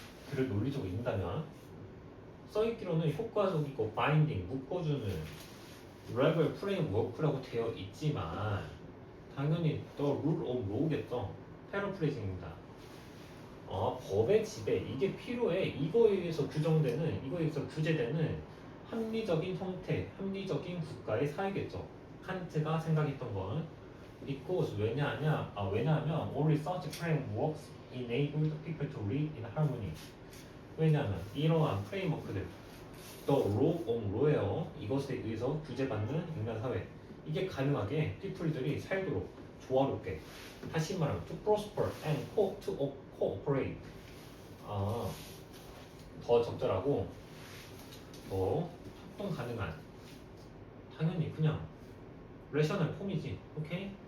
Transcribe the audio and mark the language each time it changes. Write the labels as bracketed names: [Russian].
[Korean] 글을 논리적으로 읽는다면 써있기로는 효과적이고 바인딩, 묶어주는 레벨 프레임워크라고 되어 있지만 당연히 the rule of law겠죠. 패러프레이징입니다. 법의 지배 이게 필요해. 이거에 의해서 규정되는 이거에 의해서 규제되는 합리적인 형태, 합리적인 국가의 사회겠죠. 칸트가 생각했던 건 [English] because [Korean] 왜냐하면 [English] only such frameworks enabled people to live in harmony. [Korean] 왜냐하면 이러한 프레임워크들 The law of law예요. 이것에 의해서 규제받는 인간 사회 이게 가능하게 people들이 살도록 조화롭게 다시 말하면 [English] to prosper and to cooperate [Korean] 더 적절하고 더 협동 가능한 당연히 그냥 레셔널 폼이지. 오케이?